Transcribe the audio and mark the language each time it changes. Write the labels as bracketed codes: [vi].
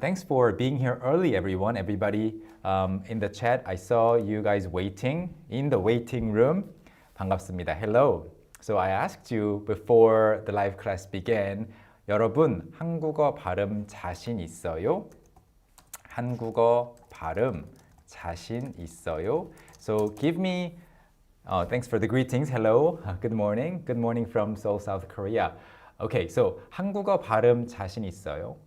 [en] Thanks for being here early, everyone. Everybody in the chat, I saw you guys waiting in the waiting room. [ko] 반갑습니다. [en] Hello. So I asked you before the live class began, [ko] 여러분, 한국어 발음 자신 있어요? 한국어 발음 자신 있어요? [en] So give me, thanks for the greetings. Hello, good morning. Good morning from Seoul, South Korea. Okay, so [ko] 한국어 발음 자신 있어요?